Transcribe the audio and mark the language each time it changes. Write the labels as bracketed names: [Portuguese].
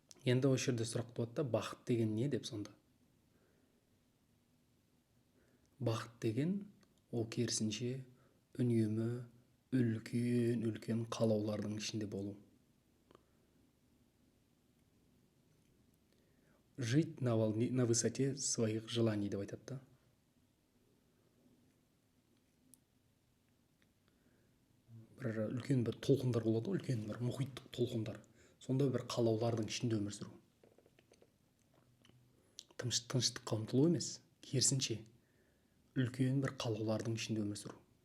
[Kazakh] Енді осы жерде сұрақ туады да, бақыт деген не деп сонда? Бақыт деген ол керісінше үнемі үлкен қалаулардың ішінде болу. [Russian] Жить на высоте своих желаний [Kazakh] деп айтады да. Бір үлкен бір толқындар болады, үлкен бір мұхиттық толқындар. Сонда бір қалаулардың ішінде өмір сүру. Тыныштыққа ұмтылу емес, керісінше үлкен бір қалаулардың ішінде өмір сүру.